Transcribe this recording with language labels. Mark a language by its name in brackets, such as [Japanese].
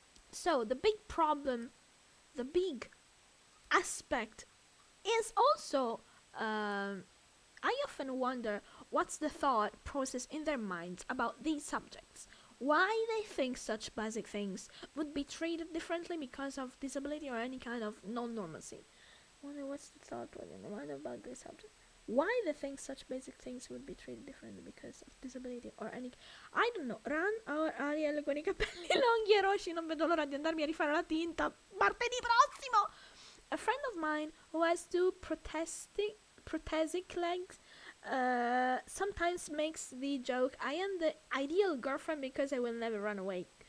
[English] So the big problem, the big aspect is also, I often wonder what's the thought process in their minds about these subjects. Why they think such basic things would be treated differently because of disability or any kind of non-normalcy. Wonder what's the thought in the mind about this subject. Why they think such basic things would be treated differently because of disability or any... I don't know. [Italian] Ran or Ariel con I capelli lunghi e rossi, non vedo l'ora di andarmi a rifare la tinta martedì prossimo! [English] A friend of mine who has two prothetic legs sometimes makes the joke, I am the ideal girlfriend because I will never run away.